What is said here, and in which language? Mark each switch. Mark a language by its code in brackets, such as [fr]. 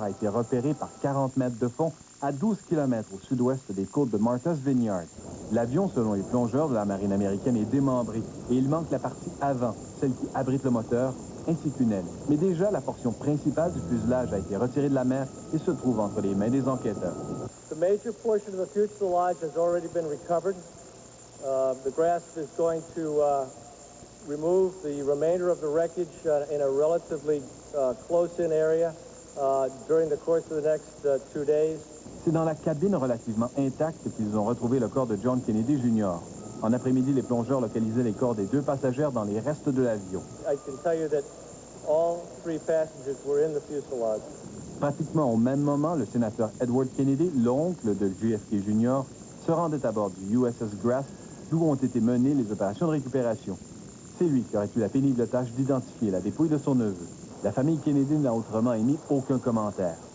[fr] a été repérée par 40 mètres de fond à 12 km au sud-ouest des côtes de Martha's Vineyard. L'avion, selon les plongeurs de la marine américaine, est démembré et il manque la partie avant, celle qui abrite le moteur, ainsi qu'une aile. Mais déjà, la portion principale du fuselage a été retirée de la mer et se trouve entre les mains des enquêteurs. [en] The major portion of the fuselage has already been recovered. The grasp is going to remove the remainder of the wreckage in a relatively close-in area during the course of the next 2 days. [fr] C'est dans la cabine relativement intacte qu'ils ont retrouvé le corps de John Kennedy Jr. En après-midi, les plongeurs localisaient les corps des 2 passagères dans les restes de l'avion. [en] I can tell you that all 3 passengers were in the fuselage. [fr] Pratiquement au même moment, le sénateur Edward Kennedy, l'oncle de JFK Jr., se rendait à bord du USS Grasp, d'où ont été menées les opérations de récupération. C'est lui qui aurait eu la pénible tâche d'identifier la dépouille de son neveu. La famille Kennedy n'a autrement émis aucun commentaire.